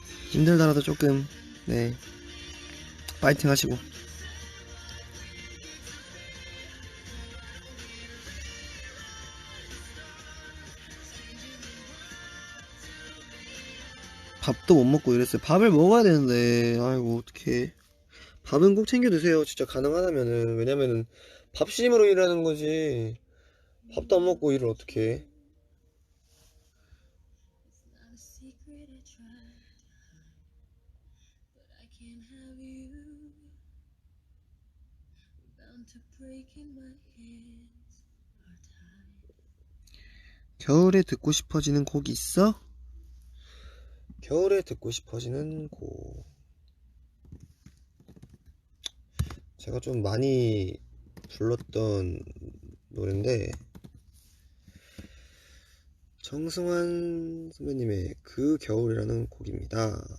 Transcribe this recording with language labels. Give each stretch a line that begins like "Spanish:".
Korean: 힘들더라도 조금 네 파이팅 하시고 밥도 못 먹고 이랬어요. 밥을 먹어야 되는데 아이고 어떡해. 밥은 꼭 챙겨 드세요. 진짜 가능하다면은. 왜냐면은 밥심으로 일하는 거지 밥도 안 먹고 일을 어떻게 해.
English: Not a secret I tried to hide, but I can't have you. Bound to break and my hands are tied.
Korean: 겨울에 듣고 싶어지는 곡이 있어? 겨울에 듣고 싶어지는 곡 제가 좀 많이 불렀던 노래인데 정승환 선배님의 그 겨울이라는 곡입니다.